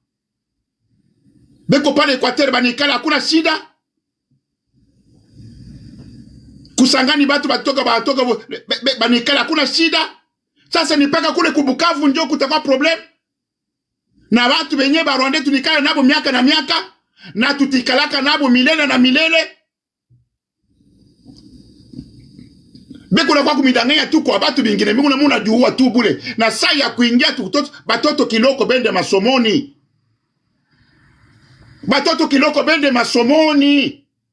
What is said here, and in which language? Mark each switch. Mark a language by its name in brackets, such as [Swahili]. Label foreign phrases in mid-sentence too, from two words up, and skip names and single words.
[Swahili] Beko pale Equateur banikala hakuna shida. Kusangani batu batoka banikala hakuna shida. Sasa nipaka kule kubukavu njo kutakuwa problem. Na watu benye ba Rwanda tunikala nabo miaka na miaka na tutikalaka nabo milele na milele. Beko na kwa kumidanganya tu kwa batu bingine mbona muna juua tu bule na saa ya kuingia tu batoto kiloko bende masomoni. Batoto kiloko bende masomoni.